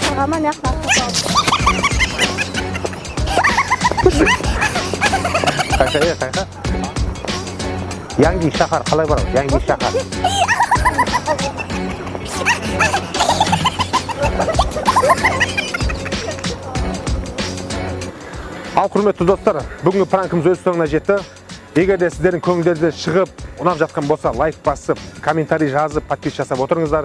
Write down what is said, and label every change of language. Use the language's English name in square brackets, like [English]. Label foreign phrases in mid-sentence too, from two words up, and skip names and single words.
[Kazakh] Қайқа. Yangi shahar қалай бар? Yangi shahar. Ал құрметті достар, бүгінгі пранкымыз өз соңына жетті. Егер де сіздердің көңілдеріңізде шығып, ұнап жатқан болса, лайк басып, комментарий жазып, подпис жасап отырыңыздар.